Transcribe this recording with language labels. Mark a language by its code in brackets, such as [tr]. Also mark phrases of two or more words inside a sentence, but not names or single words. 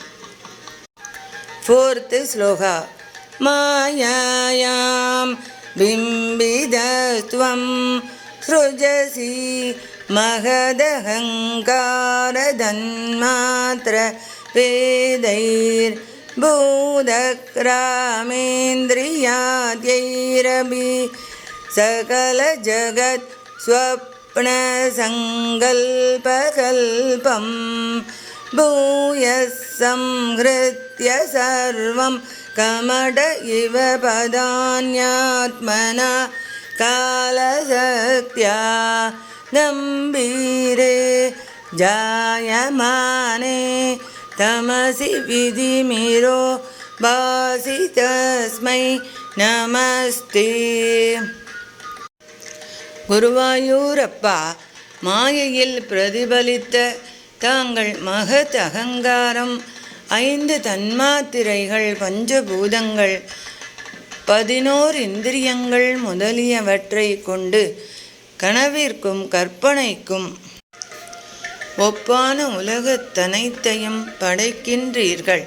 [en] fourth sloka. [sa] मायायां बिम्बितस्त्वं सृजसि महदहङ्कारतन्मात्र भेदैर् भूतग्रामेन्द्रियाद्यैरपि सकल जगत् स्वप्रकाश स्वप्नसङ्कल्पकल्पं भूयः संहृत्य सर्वं कमट इव पदान्यात्मना कालशक्त्या गम्भीरे जायमाने तमसि विधिमिरो भासि तस्मै நமஸ்தே. [ta] குருவாயூரப்பா, மாயையில் பிரதிபலித்த தாங்கள் மகத் அகங்காரம், 5 தன்மாத்திரைகள், பஞ்சபூதங்கள், 11 இந்திரியங்கள் முதலியவற்றை கொண்டு கனவிற்கும் கற்பனைக்கும் ஒப்பான உலகத்தனைத்தையும் படைக்கின்றீர்கள்.